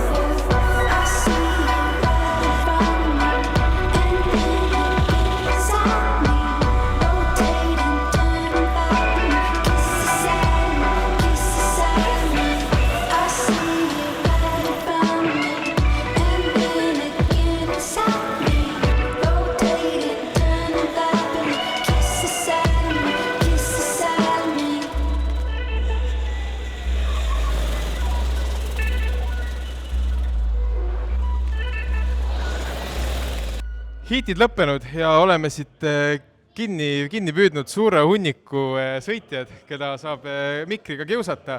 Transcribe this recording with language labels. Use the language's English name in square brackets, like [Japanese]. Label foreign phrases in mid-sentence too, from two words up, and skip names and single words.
[English] I see you right in front of me, and then inside me, rotate and turn back to me. Kiss the side, I see you right in front of me, and then again inside me, rotate and turn back to me. Kiss the side of me. [Estonian] Hiitid lõppenud ja oleme siit kinni püüdnud suure hunniku sõitjad, keda saab mikriga kiusata.